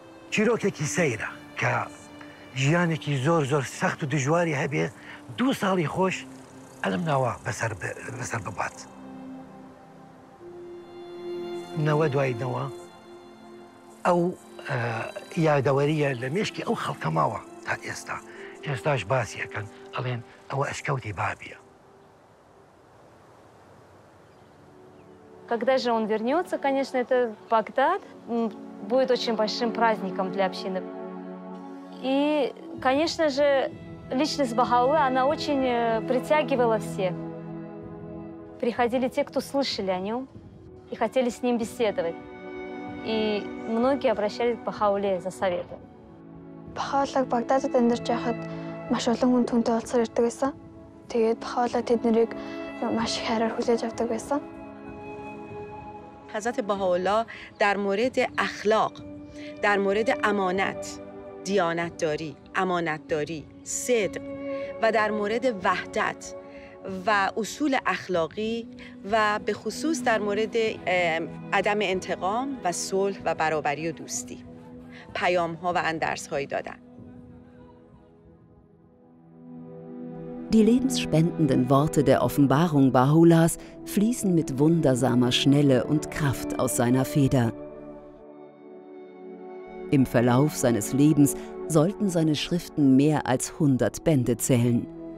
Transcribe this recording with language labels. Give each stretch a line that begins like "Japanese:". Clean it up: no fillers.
Central Kurdish: چیرۆکێکی سەیرە کە ژیانێکی زۆر سەخت و دژواری هەبێ 2 ساڵی خۆش ئەلم ناوە بەسەر ببات. نەوە دوای نەوە ئەو یادەوەریە لە مێشکی ئەو خەڵکە ماوە تا ئێستا. ئێستاش باسی ئەکەن ئەڵێن ئەوە ئەشکەوتی بابیە.
Russian: Когда же он вернется, конечно, это Багдад будет очень большим праздником для общины. И, конечно же, личность Баха'у'лláh, она очень притягивала всех. Приходили те, кто слышали о нем и хотели с ним беседовать. И многие обращались к Баха'у'лláh за советом.
Mongolian: Баха'у'лláh Багдадад амьдарч байхад маш олон хүн түүнтэй уулзсаар ирдэг байсан. Тэгээд Баха'у'лláh тэднийг маш их хайраар хүлээж авдаг байсан.
Persian: حضرت بهاءالله در مورد اخلاق، در مورد امانت، دیانتداری، امانتداری، صدق و در مورد وحدت و اصول اخلاقی و به خصوص در مورد عدم انتقام و صلح و برابری و دوستی پیام‌ها و اندرس‌هایی دادن.
German: Die lebensspendenden Worte der Offenbarung Bahá'u'llahs fließen mit wundersamer Schnelle und Kraft aus seiner Feder. Im Verlauf seines Lebens sollten seine Schriften mehr als 100 Bände zählen.